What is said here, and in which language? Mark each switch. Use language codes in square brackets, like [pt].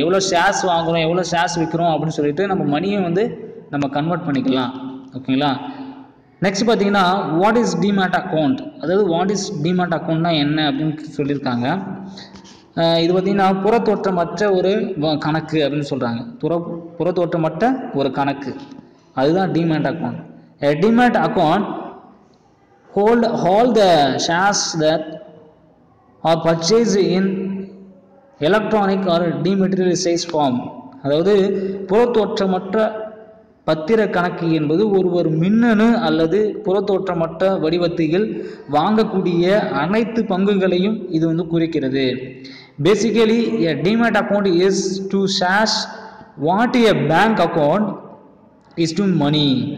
[ta] எவ்வளோ ஷேர்ஸ் வாங்குகிறோம், எவ்வளோ ஷேர்ஸ் விற்கிறோம் அப்படின்னு சொல்லிட்டு நம்ம மணியும் வந்து நம்ம கன்வெர்ட் பண்ணிக்கலாம். ஓகேங்களா. நெக்ஸ்ட் பார்த்தீங்கன்னா [en] what is demat account, [ta] அதாவது வாட் இஸ் டிமேட் அக்கௌண்ட்னா என்ன அப்படின்னு சொல்லியிருக்காங்க. இது பார்த்திங்கன்னா புறத்தோற்றமற்ற ஒரு கணக்கு அப்படின்னு சொல்கிறாங்க. புறத்தோற்றமற்ற ஒரு கணக்கு, அதுதான் demat account. [en] A demat account hold all the shares that are purchased in electronic or dematerialized form. [ta] அதாவது புறத்தோற்றமற்ற பத்திர கணக்கு என்பது ஒரு மின்னணு அல்லது புறத்தோற்றமற்ற வடிவத்தில் வாங்கக்கூடிய அனைத்து பங்குகளையும் இது வந்து குறிக்கிறது. [en] Basically, a demat account is to shares what a bank account is to money.